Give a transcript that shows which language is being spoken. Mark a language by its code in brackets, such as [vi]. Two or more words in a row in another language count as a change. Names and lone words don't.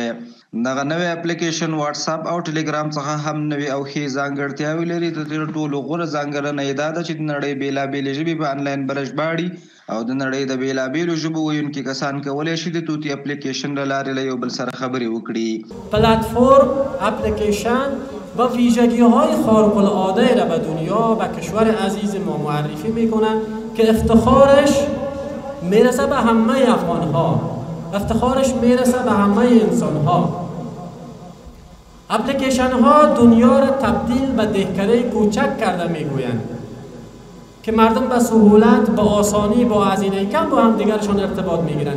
[ps] دغه نوی اپلیکیشن واتساپ او ټلګرام څخه هم نوي او ښې ځانګړتیاوې لري. د دې ټولو غوره ځانګړنه یې دا ده چې د نړۍ بېلابېلې ژبې په انلاین برژباړي او د نړۍ د بېلابېلو ژبو ویونکي کسان کولی شي د طوطي اپلیکیشن له لارې له یو بل سره خبرې وکړي. [fa] پلتفرم اپلیکیشن با ویژگی‌های خارق‌العاده را به دنیا و کشور عزیز ما معرفی میکنه که افتخارش میرسه به همه افغان‌ها، افتخارش میرسه به همه انسان‌ها. اپلیکیشن ها دنیا را تبدیل به دهکده کوچک کرده میگویند که مردم به سهولت، با آسانی، با هزینه کم با هم دیگرشان ارتباط میگیرند.